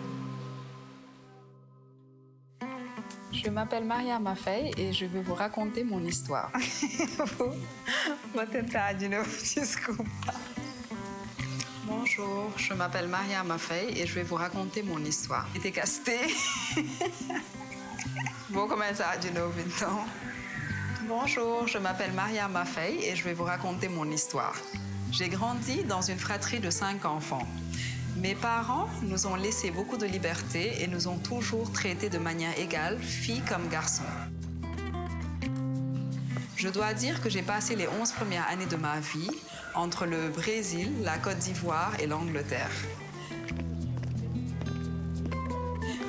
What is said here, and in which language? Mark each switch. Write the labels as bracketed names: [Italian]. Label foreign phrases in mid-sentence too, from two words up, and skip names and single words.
[French] Je m'appelle Mariama Faye et je vais vous raconter mon histoire. Bonjour, je m'appelle Mariama Faye et je vais vous raconter mon histoire. J'étais castée. [Portuguese] Vou começar de novo então. [French] Bonjour, je m'appelle Mariama Faye et je vais vous raconter mon histoire. J'ai grandi dans une fratrie de 5 enfants. Mes parents nous ont laissé beaucoup de liberté et nous ont toujours traités de manière égale, filles comme garçons. Je dois dire que j'ai passé les 11 premières années de ma vie entre le Brésil, la Côte d'Ivoire et l'Angleterre.